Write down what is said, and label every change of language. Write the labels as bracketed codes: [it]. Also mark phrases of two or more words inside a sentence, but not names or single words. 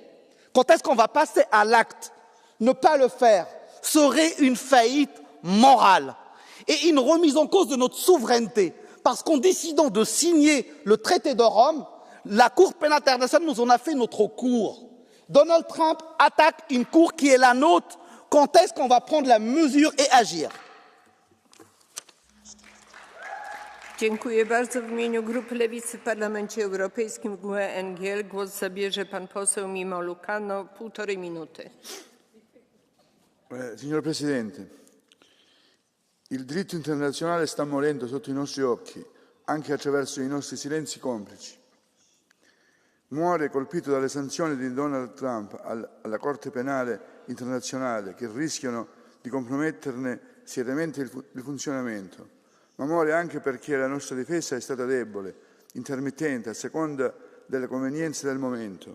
[fr] Quand est-ce qu'on va passer à l'acte? Ne pas le faire serait une faillite morale et une remise en cause de notre souveraineté. Parce qu'en décidant de signer le traité de Rome, la Cour pénale internationale nous en a fait notre cour. Donald Trump attaque une cour qui est la nôtre. Quand est-ce qu'on va prendre la mesure et agir? [pl] Dziękuję bardzo. W imieniu Grupy Lewicy w Parlamencie Europejskim GUE-NGL głos zabierze pan poseł Mimo Lucano, 1,5 minuty. [it] Signor Presidente, il diritto internazionale sta morendo sotto i nostri occhi, anche attraverso i nostri silenzi complici. Muore colpito dalle sanzioni di Donald Trump alla Corte Penale Internazionale che rischiano di comprometterne seriamente il funzionamento, ma muore anche perché la nostra difesa è stata debole, intermittente, a seconda delle convenienze del momento.